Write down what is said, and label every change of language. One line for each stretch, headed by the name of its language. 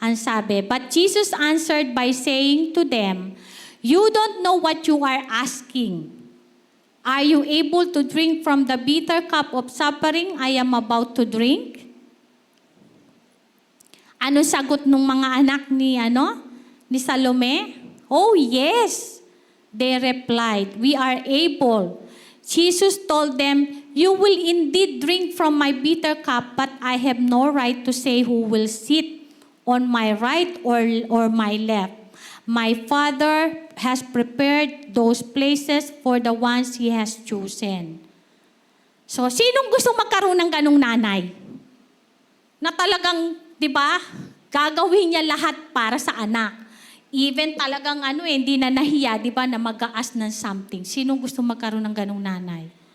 Filipino: Ang sabi,
English: but Jesus answered by saying to them, you don't know what you are asking. Are you able to drink from the bitter cup of suffering I am about to drink?
Filipino: Ano sagot ng mga anak ni Salome?
English: Oh, yes. They replied, we are able. Jesus told them, you will indeed drink from my bitter cup, but I have no right to say who will sit on my right or my left. My Father has prepared those places for the ones He has chosen.
Filipino: So, sinong gustong magkaroon ng ganong nanay? Na talagang, di ba, gagawin niya lahat para sa anak. Even talagang hindi na nahiya, di ba, na mag-aas ng something. Sinong gusto magkaroon ng ganong nanay?